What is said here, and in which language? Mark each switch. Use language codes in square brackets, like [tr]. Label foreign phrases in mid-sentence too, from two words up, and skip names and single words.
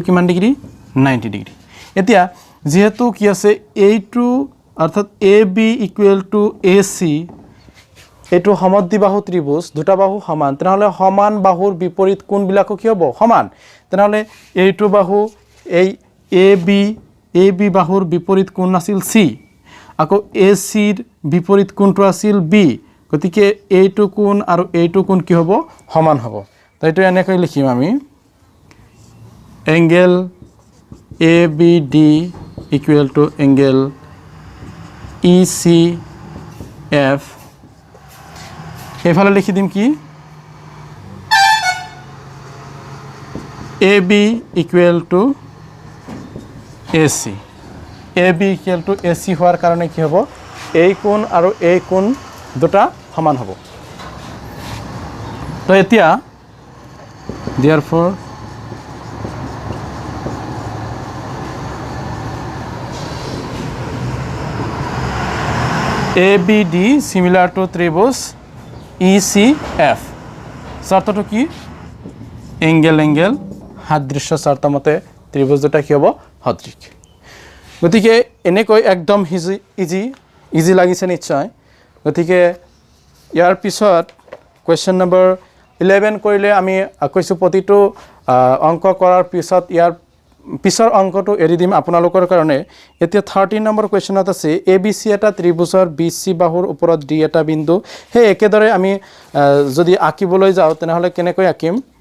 [as] কিমান ডিগ্ৰী 90 ডিগ্ৰী এতিয়া যেহেতু কি আছে এইটো অৰ্থাৎ AB [en] equal to [as] AC এইটো সমদ্বিবাহু ত্রিভুজ দুটা বাহু সমান তেনেহলে সমান বাহুৰ বিপৰীত কোণবিলাক কি হ'ব সমান তেনেহলে এইটো বাহু এই AB বাহুৰ বিপৰীত কোণ আছিল C আকৌ AC ৰ বিপৰীত কোণটো আছিল B গতিকে এইটো কোণ আৰু এইটো কোণ কি হ'ব সমান হ'ব তো এইটো এনেকৈ লিখিম আমি [en] এংগেল ABD equal to angle ECF [as] এফালে লিখি দিম কি [en] AB equal to AC [as] হোৱাৰ কাৰণে কি হ'ব এই কোণ আৰু এই কোণ দুটা সমান হ'ব তো এতিয়া [en] therefore ABD similar [as] to ত্রিভুজ ECF শর্তটো কি এঙ্গেল সাদৃশ্য শর্ত মতে ত্রিভুজ দুটা কি হ'ব সদৃশ গতিকে এনেকৈ একদম ইজি লাগিছে নিশ্চয় গতিকে ইয়াৰ পিছত [en] question number [as] 11 কৰিলে আমি কৈছোঁ প্ৰতিটো অংক কৰাৰ পিছত ইয়াৰ পিছৰ অংকটো এৰি দিম আপোনালোকৰ কাৰণে এতিয়া 13 নম্বৰ কুৱেশ্যনত আছে ABC এটা ত্ৰিভুজৰ BC বাহুৰ ওপৰত D এটা বিন্দু হে একেদৰে আমি যদি আঁকিবলৈ যাওঁ তেনেহলে কেনেকৈ আঁকিম